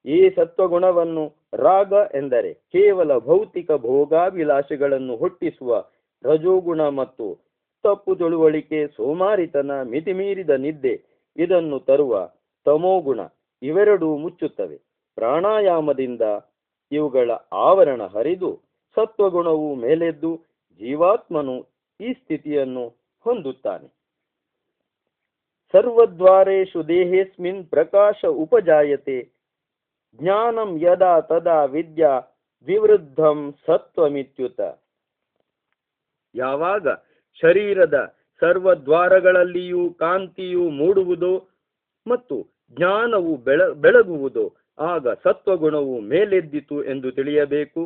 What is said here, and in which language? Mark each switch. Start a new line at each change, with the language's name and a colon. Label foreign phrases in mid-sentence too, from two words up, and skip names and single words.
Kannada: ಈ ಸತ್ವಗುಣವನ್ನು ರಾಗ ಎಂದರೆ ಕೇವಲ ಭೌತಿಕ ಭೋಗಾಭಿಲಾಷೆಗಳನ್ನು ಹುಟ್ಟಿಸುವ ರಜೋಗುಣ ಮತ್ತು ತಪ್ಪು ತಿಳುವಳಿಕೆ, ಸೋಮಾರಿತನ, ಮಿತಿಮೀರಿದ ನಿದ್ದೆ ಇದನ್ನು ತರುವ ತಮೋಗುಣ ಇವೆರಡೂ ಮುಚ್ಚುತ್ತವೆ. ಪ್ರಾಣಾಯಾಮದಿಂದ ಇವುಗಳ ಆವರಣ ಹರಿದು ಸತ್ವಗುಣವು ಮೇಲೆದ್ದು ಜೀವಾತ್ಮನು ಈ ಸ್ಥಿತಿಯನ್ನು ಹೊಂದುತ್ತಾನೆ.
Sanskrit: ಸರ್ವದ್ವಾರೇಷು ದೇಹೇಸ್ಮಿನ್ ಪ್ರಕಾಶ ಉಪಜಾಯತೆ ಜ್ಞಾನಂ ಯದಾ ತದಾ ವಿದ್ಯಾ ವಿವೃದ್ಧಂ ಸತ್ವಮಿತ್ಯುತ.
Kannada: ಯಾವಾಗ ಶರೀರದ ಸರ್ವದ್ವಾರಗಳಲ್ಲಿಯೂ ಕಾಂತಿಯು ಮೂಡುವುದೋ ಮತ್ತು ಜ್ಞಾನವು ಬೆಳಗುವುದೋ ಆಗ ಸತ್ವಗುಣವು ಮೇಲೆದ್ದಿತು ಎಂದು ತಿಳಿಯಬೇಕು.